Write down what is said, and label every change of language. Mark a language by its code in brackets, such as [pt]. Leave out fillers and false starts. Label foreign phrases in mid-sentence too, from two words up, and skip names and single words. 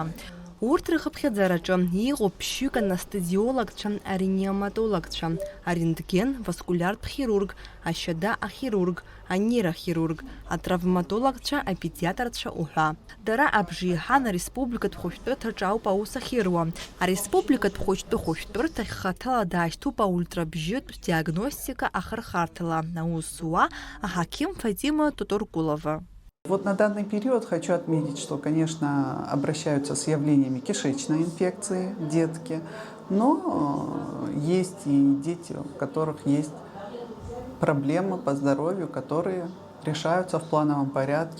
[ab] Урҭ рыхыԥхьаӡараҿы иҟоуп ԥшьҩык анестезиологцәа, ареаниматологцәа, арентген, васкулиартә хирург, ашьада ахирург, анейрохирург, атравматологцәа, апедиатрцәа уҳәа. Дара абжеиҳан ареспубликатә хәышәтәырҭаҿы ауп аус ахьыруа. Ареспубликатә хәышәтәырҭахь хаҭала даашьҭуп аультрабжьытә диагностика ахырхарҭала аус зуа аҳақьым Фатима Тоторкулова. [ru] Вот на данный период хочу отметить, что, конечно, обращаются с явлениями кишечной инфекции детки, но есть и дети, у которых есть проблемы по здоровью, которые решаются в плановом порядке.